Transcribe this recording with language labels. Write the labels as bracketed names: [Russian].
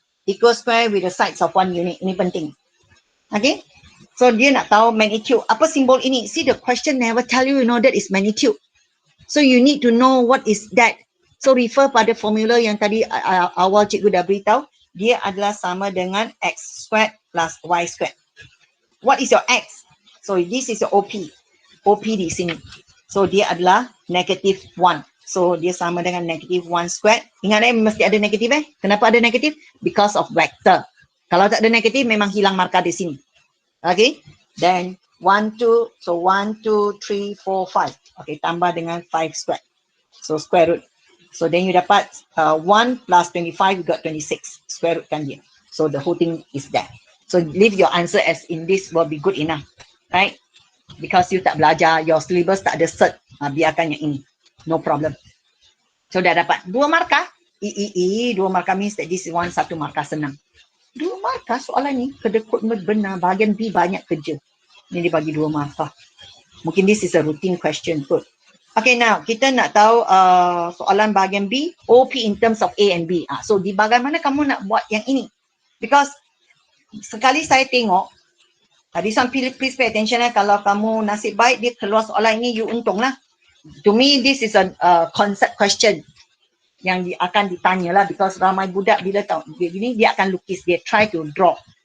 [English] Equal square with the sides of 1 unit. [Malay] Ini penting. Okay. So dia nak tahu magnitude. Apa simbol ini? [English] See, the question never tell you, that is magnitude. So you need to know what is that. [Malay] So refer pada formula yang tadi awal cikgu dah beritahu. Dia adalah sama dengan x squared plus y squared. [English] What is your x? So this is your OP. OP [Malay] di sini. So dia adalah negative 1. So dia sama dengan negative 1 squared. Ingat mesti ada negatif Kenapa ada negatif? [English] Because of vector. [Malay] Kalau tak ada negatif memang hilang markah di sini. Okay. Then 1, 2. So 1, 2, 3, 4, 5. Okay. Tambah dengan 5 squared. So square root. [English] So then you dapat 1 plus 25, you got 26. Square root [Malay] kan dia. [English] So the whole thing is that. So leave your answer as in this will be good enough. Right? Because you tak belajar, your syllabus tak ada cert. [Malay] Biarkan yang ini. [English] No problem. [Malay] So dah dapat 2 markah. 2 markah [English] means that this is [Malay] 1 markah senang. 2 markah soalan ni, kedekut benar, bahagian B banyak kerja. Ini dia bagi 2 markah. Mungkin [English] this is a routine question [Malay] kot. Okay, now kita nak tahu soalan bahagian B, OP [English] in terms of [Malay] A and B. So di bagaimana kamu nak buat yang ini? Because sekali saya tengok, tadi [English] please pay attention [Malay] kalau kamu nasib baik dia keluar soalan ini, you untung lah. [English] to me this is a concept question [Malay] yang akan ditanya lah, because ramai budak bila tahu dia gini dia akan lukis, dia [English] try to draw.